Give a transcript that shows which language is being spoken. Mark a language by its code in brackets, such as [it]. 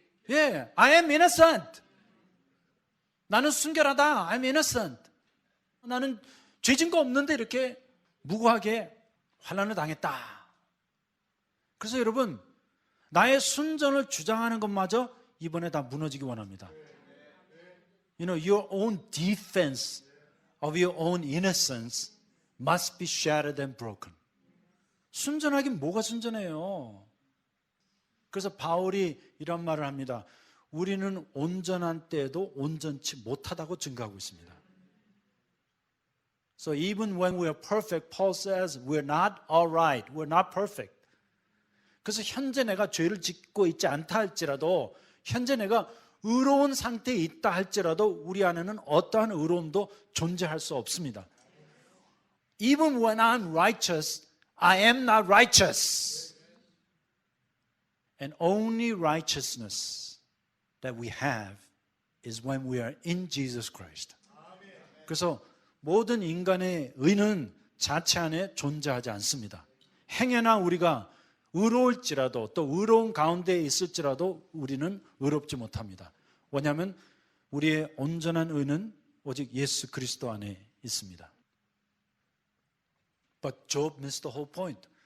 [en] 예, I am innocent. [ko] 나는 순결하다. [en] I'm innocent. [ko] 나는 죄 증거 없는데 이렇게 무고하게 환난을 당했다. 그래서 여러분, 나의 순전을 주장하는 것마저 이번에 다 무너지기 원합니다. [en] You know, your own defense of your own innocence must be shattered and broken. [ko] 순전하긴 뭐가 순전해요? 그래서 바울이 이런 말을 합니다. 우리는 온전한 때에도 온전치 못하다고 증거하고 있습니다. [en] So even when we are perfect, Paul says we're not all right. We're not perfect. [ko] 그래서 현재 내가 죄를 짓고 있지 않다 할지라도 현재 내가 의로운 상태에 있다 할지라도 우리 안에는 어떠한 의로움도 존재할 수 없습니다. [en] Even when I'm righteous, I am not righteous. And only righteousness that we have is when we are in Jesus Christ. [ko] 그래서 모든 인간의 의는 자체 안에 존재하지 않습니다. 행여나 우리가 의로울지라도 또 의로운 가운데 있을지라도 우리는 의롭지 못합니다. 왜냐하면 우리의 온전한 의는 오직 예수 그리스도 안에 있습니다. [en] But Job missed the whole point.